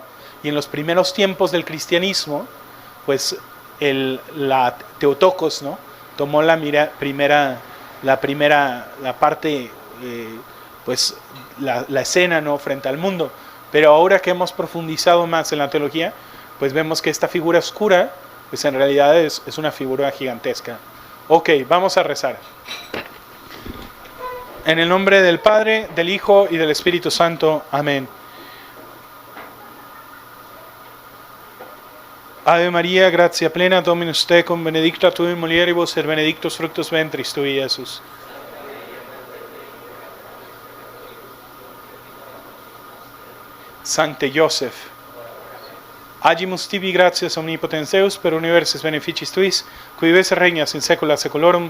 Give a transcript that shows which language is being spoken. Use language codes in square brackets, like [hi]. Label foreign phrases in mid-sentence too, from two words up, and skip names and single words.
[es] Y en los primeros tiempos del cristianismo, pues la Teotocos, ¿no?, tomó la parte, pues la escena, ¿no?, frente al mundo. Pero ahora que hemos profundizado más en la teología, pues vemos que esta figura oscura, pues en realidad es una figura gigantesca. Ok, vamos a rezar. En el nombre del Padre, del Hijo y del Espíritu Santo. Amén. [la] Ave María, gratia plena, Dominus tecum, benedicta tu in mulieribus, et benedictus fructus ventris tui, Iesus. Sancte Joseph, agimus tibi gratias omnipotens Deus, per universis beneficis tuis, qui vives et regnas in saecula saeculorum.